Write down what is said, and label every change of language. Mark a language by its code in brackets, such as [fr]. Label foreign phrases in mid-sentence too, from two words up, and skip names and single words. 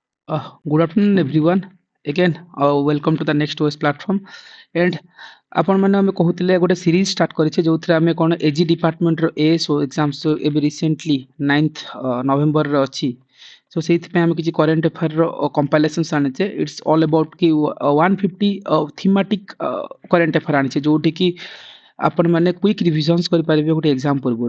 [en] Good afternoon, everyone. Again, welcome to the Next OS platform. [or] And ଆପଣ ମାନେ ଆମେ କହୁଥିଲେ ଗୋଟେ [en] series start [or] କରିଛେ ଯୋଉଥିରେ ଆମେ କ'ଣ [en] AG departmentର ASO exams [or] ଏବେ ରିସେଣ୍ଟଲି 9th ନଭେମ୍ବରରେ ଅଛି। ସୋ ସେଇଥିପାଇଁ ଆମେ କିଛି [en] current affairର compilations [or] ଆଣିଛେ। [en] It's all about [or] କି 150 [en] thematic current affair [or] ଆଣିଛେ ଯୋଉଠିକି ଆପଣମାନେ [en] quick revisions [or] କରିପାରିବେ ଗୋଟେ ଏକ୍ସାମ୍ ପୂର୍ବରୁ।